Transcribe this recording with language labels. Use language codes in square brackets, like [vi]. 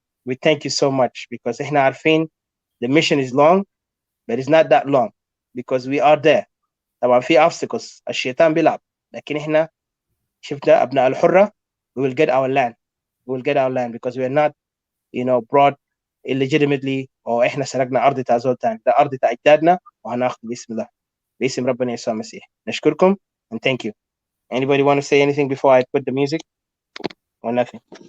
[en] We thank you so much, because [ar] احنا عارفين [en] the mission is long, but it's not that long because we are there. [ar] طبعا في obstacles, الشيطان بيلعب, لكن احنا شفنا أبناء الحرة, [en] we will get our land. We will get our land because we are not, brought illegitimately, or [ar] احنا سرقنا أرض تاع زول تاني. ده أرض تاع أجدادنا وهناخذ باسم الله, باسم ربنا يسوع المسيح. نشكركم [en] and thank you. Anybody want to say anything before I put the music or nothing?